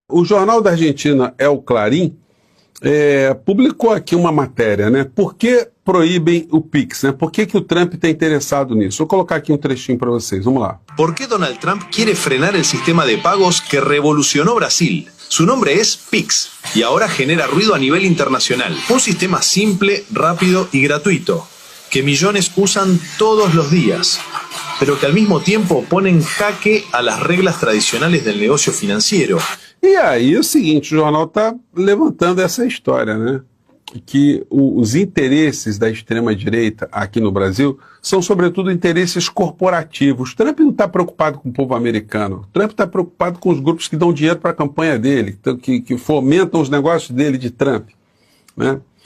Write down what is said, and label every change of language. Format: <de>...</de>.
<pt>O jornal da Argentina, El Clarín, publicou aqui uma matéria, né? Por que proíbem o Pix, né? Por que o Trump está interessado nisso? Vou colocar aqui um trechinho para vocês, vamos lá.</pt> <es>¿Por qué Donald Trump quiere frenar el sistema de pagos que revolucionó Brasil? Su nombre es Pix y ahora genera ruido a nivel internacional. Un sistema simple, rápido y gratuito, que millones usan todos los días, pero que al mismo tiempo pone en jaque a las reglas tradicionales del negocio financiero.</es> <pt>E aí, o seguinte, o jornal está levantando essa história, né? Que os interesses da extrema-direita aqui no Brasil são, sobretudo, interesses corporativos. Trump não está preocupado com o povo americano. Trump está preocupado com os grupos que dão dinheiro para a campanha dele, que fomentam os negócios dele de Trump, né?</pt>